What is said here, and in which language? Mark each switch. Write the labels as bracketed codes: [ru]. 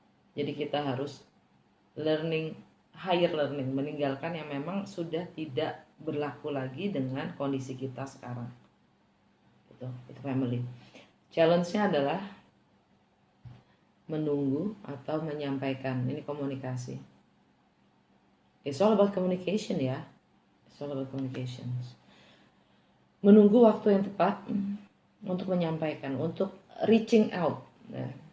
[id] Jadi kita harus [en] higher learning, [id] meninggalkan yang memang sudah tidak berlaku lagi dengan kondisi kita sekarang. Itu family. Challenge-nya adalah menunggu atau menyampaikan. Ini komunikasi. [en] It's all about communication ya. It's all about communications. [id] Menunggu waktu yang tepat untuk menyampaikan, untuk reaching out ya.